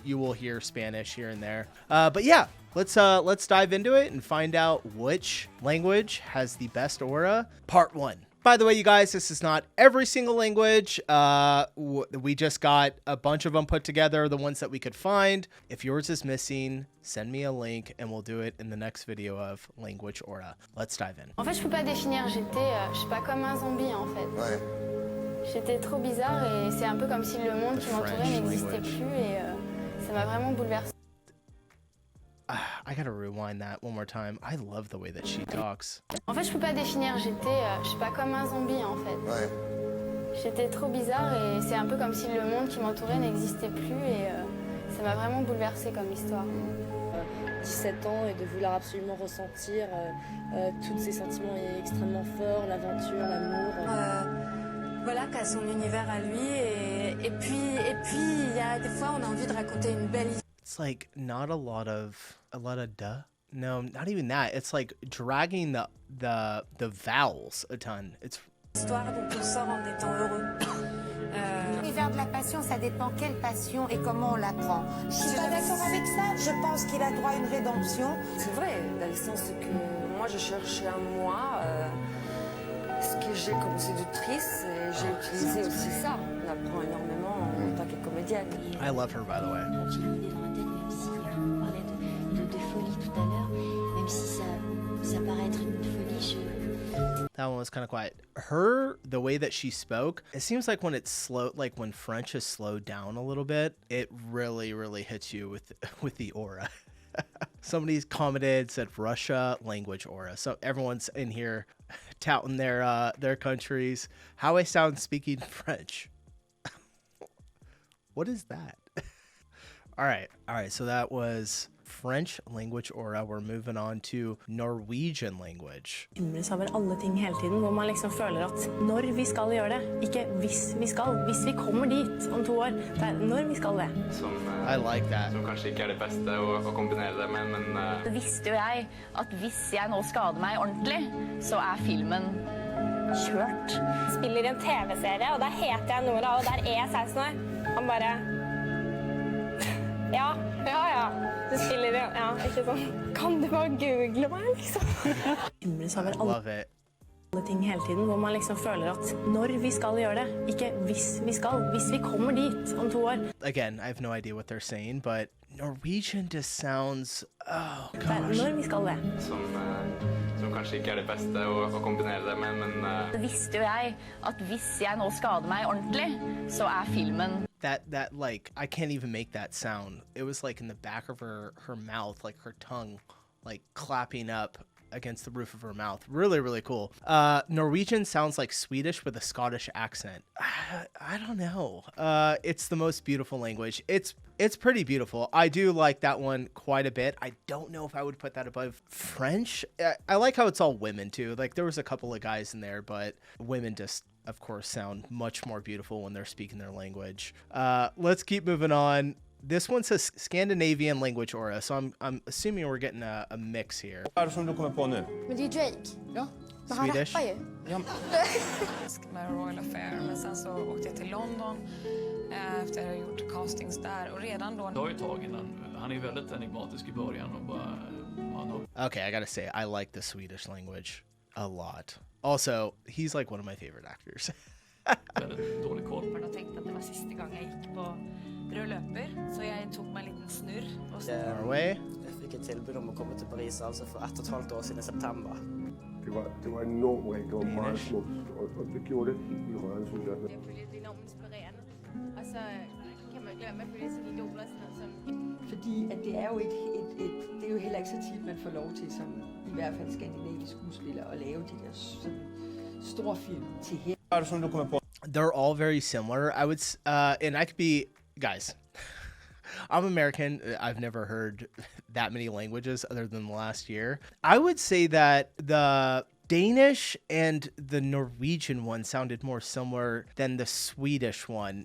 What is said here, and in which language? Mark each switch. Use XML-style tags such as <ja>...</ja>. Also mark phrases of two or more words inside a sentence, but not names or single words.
<en>You will hear Spanish here and there. But yeah, let's dive into it and find out which language has the best aura. Part 1. By the way, you guys, this is not every single language. We just got a bunch of them put together, the ones that we could find. If yours is missing, send me a link and we'll do it in the next video of Language Aura. Let's dive in.</en> <fr>En fait, je peux pas définir. Je sais pas, comme un zombie en fait. Ouais. J'étais trop bizarre et c'est un peu comme si le monde qui m'entourait n'existait plus et ça m'a vraiment bouleversée.</fr> <en>I gotta rewind that one more time. I love the way that she talks.</en> <fr>En fait, je peux pas définir. Je sais pas, comme un zombie en fait. Ouais. J'étais trop bizarre et c'est un peu comme si le monde qui m'entourait n'existait plus et ça m'a vraiment bouleversée comme histoire. 17 ans et de vouloir absolument ressentir tous ces sentiments extrêmement forts, l'aventure, l'amour. Voilà, qu'a son univers à lui et puis il y a des fois on a envie de raconter une belle histoire.</fr> <en>It's like not a lot of duh. No, not even that. It's like dragging the vowels a ton. It's</en> <fr>histoire dont on sort en étant heureux. L'univers de la passion, ça dépend quelle passion et comment on la prend. Je suis pas d'accord avec ça. Je pense qu'il a droit à une rédemption. C'est vrai, dans le sens que moi je cherchais un moi, ce que j'ai comme séductrice, et j'ai utilisé aussi ça. On apprend énormément en tant que comédienne.</fr> <en>I love her, by the way.</en> <fr>J'ai l'idée dans la tête, même si on parlait de folie tout à l'heure, même si ça paraît être une folie,</fr> <en>That one was kind of quiet. The way that she spoke, it seems like when it's slow, like when French is slowed down a little bit, it really, really hits you with the aura. Somebody's commented, said Russia language aura. So everyone's in here touting their countries. How I sound speaking French. What is that? All right. So that was French language aura. We're moving on to Norwegian language.</en> <no>Undres over alle ting hele tiden, hvor man liksom føler at når vi skal gjøre det, ikke hvis vi skal. Hvis vi kommer dit om 2 år, det er når vi skal det.</no> <en>I like that.</en> <no>Som kanskje ikke det beste å kombinere det med, men Det visste jo jeg at hvis jeg nå skader meg ordentlig, så filmen kjørt. Spiller i en TV-serie, og der heter jeg Nora, og der jeg 16 år. Han bare... Ja. Du spiller i... Ja, ikke sånn. Kan du bare google meg, liksom? Undres over alle ting hele tiden, hvor man liksom føler at når vi skal gjøre det, ikke hvis vi skal. Hvis vi kommer dit om 2 år.</no> <en>Again, I have no idea what they're saying, but Norwegian just sounds... Oh, gosh.</en> <no>Når vi skal det. Som kanskje ikke det beste å kombinere det med, men Det visste jo jeg at hvis jeg nå skader meg ordentlig, så filmen</no> <en>that like I can't even make that sound. It was like in the back of her mouth, like her tongue like clapping up against the roof of her mouth. Really, really cool. Norwegian sounds like Swedish with a Scottish accent. I don't know. It's the most beautiful language. It's pretty beautiful. I do like that one quite a bit. I don't know if I would put that above French. I like how it's all women too. Like there was a couple of guys in there, but women just, of course, sound much more beautiful when they're speaking their language. Let's keep moving on. This one says Scandinavian language aura, so I'm assuming we're getting a mix here.</en> <sv>Vad är det som du kommer på nu? Men det är Drake. Ja. Men han</sv> <en>Swedish.</en> <sv>rappar ju. Ja. Med Royal Affair, men sen så åkte jag till London efter att jag gjort castings där och redan då... Det har ju tag innan. Han är väldigt enigmatisk i början och bara...</sv> <en>Okay, I gotta say, I like the Swedish language a lot. Also, he's like one of my favorite actors.</en> <sv>Väldigt dålig koll. Jag tänkte att det var sista gången jag gick på röd löper, så jag tog mig en liten snurr. Norway. Jag fick ett tillbud om att komma till Paris alltså för 1,5 år sedan i september.</sv> <da>Det var enormt rigt og meget smukt, og det gjorde det helt vildt rørende, synes jeg. Jeg føler, det er enormt inspirerende, og så kan man ikke lade med at følge sine idoler og sådan noget som... Fordi at det er jo det er jo heller ikke så tit, man får lov til, som i hvert fald skandinavisk skuespiller, at lave de der sådan store film til her.</da> <en>They're all very similar. I would, and I could be, guys, I'm American. I've never heard that many languages other than the last year. I would say that the Danish and the Norwegian one sounded more similar than the Swedish one.</en>